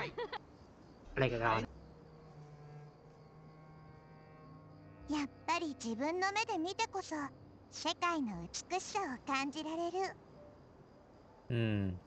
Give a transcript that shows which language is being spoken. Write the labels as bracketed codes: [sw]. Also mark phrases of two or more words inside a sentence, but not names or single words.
[th] อะไรกันเรา [ja] やっぱり自分の目で見てこそ世界の美しさを感じられる。 [th] อืม